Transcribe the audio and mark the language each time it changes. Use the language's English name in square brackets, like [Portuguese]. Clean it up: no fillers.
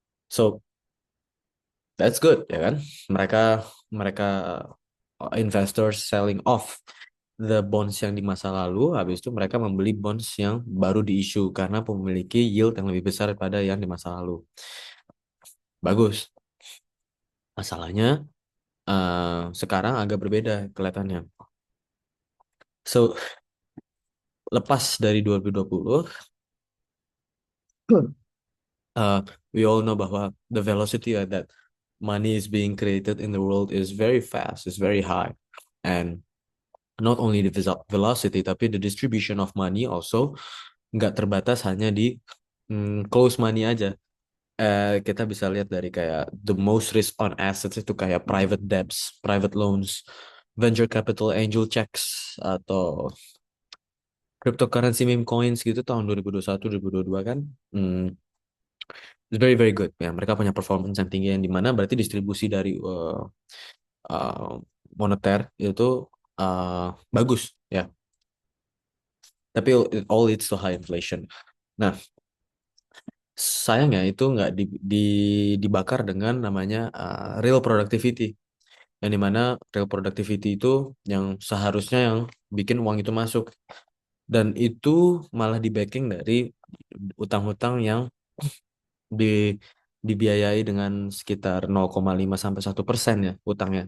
[English] So that's good [Indonesian] ya kan. Mereka mereka [English] investors selling off the bonds [Indonesian] yang di masa lalu, habis itu mereka membeli bonds yang baru diissue karena memiliki yield yang lebih besar daripada yang di masa lalu. Bagus. Masalahnya sekarang agak berbeda kelihatannya. [English] So [Indonesian] lepas dari 2020, [English] uh, we all know bahwa the velocity that money is being created in the world is very fast, is very high, and not only the velocity tapi the distribution of money also [Indonesian] nggak terbatas hanya di [English] close money aja. [Indonesian] Kita bisa lihat dari kayak [English] the most risk on assets [Indonesian] itu kayak private debts, private loans, venture capital, angel checks, atau cryptocurrency meme coins gitu tahun 2021, 2022 kan. [English] Hmm, it's very very good ya. [Indonesian] Mereka punya performance yang tinggi yang dimana berarti distribusi dari uh, moneter itu bagus ya. [English] Tapi it all leads to high inflation. [Indonesian] Nah, sayangnya itu nggak dibakar dengan namanya real productivity. Yang dimana real productivity itu yang seharusnya yang bikin uang itu masuk. Dan itu malah di backing dari utang-utang yang di dibiayai dengan sekitar 0,5 sampai 1% ya utangnya.